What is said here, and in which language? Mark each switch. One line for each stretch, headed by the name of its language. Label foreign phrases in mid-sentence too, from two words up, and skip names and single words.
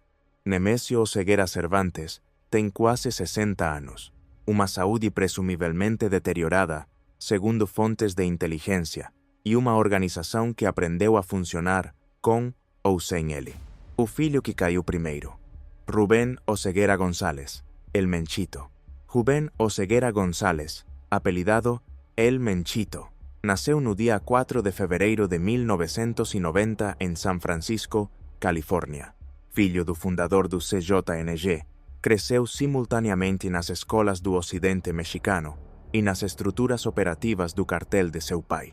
Portuguese: Nemesio Oseguera Cervantes tem quase 60 anos, uma saúde presumivelmente deteriorada, segundo fontes de inteligência, e uma organização que aprendeu a funcionar com ou sem ele. O filho que caiu primeiro. Rubén Oseguera González, El Menchito. Rubén Oseguera González, apelidado El Menchito, nasceu no dia 4 de fevereiro de 1990 em San Francisco, Califórnia. Filho do fundador do CJNG, cresceu simultaneamente nas escolas do Ocidente mexicano e nas estruturas operativas do cartel de seu pai.